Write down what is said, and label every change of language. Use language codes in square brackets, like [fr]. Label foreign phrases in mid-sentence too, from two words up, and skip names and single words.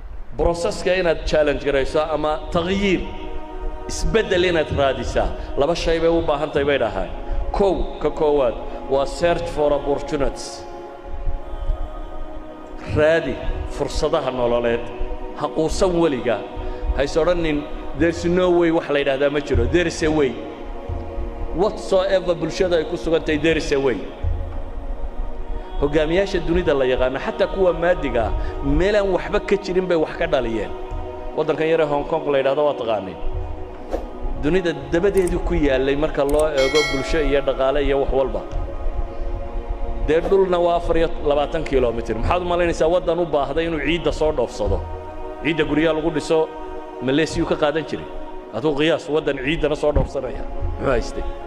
[so] بروسسka inaad challenge garayso ama tagyiir isbedel inaad raadisaa laba shay bay u baahan tahay bay dhahay ka koowaad waa [en] search for opportunities [so] raadi fursadaha nololeed ha quusan weliga haysoodhanin [en] there's no way [so] wax la yidhaahdaa ma jiro [en] there is a way whatsoever [so] bulshada ay ku sugantahay [en] there is a way [so] hogaamiyaasha dunida la yaqaan xataa kuwa maadiga meelan waxba ka jirin bay wax ka dhaliyeen wadankan yar Hong Kong la yiraahdo waa taqaanay dunida dabadeedu ku yaalay marka loo eego bulsho iyo dhaqaale iyo wax walba deedulna waa 24 kilomitir maxaad malaynaysaa wadan u baahday inuu ciidda soo dhoofsado ciidda guriga lagu dhiso Malaysia ka qaadan jiray adoo qiyaas wadan ciidana soo dhoofsanaya muxuu haystay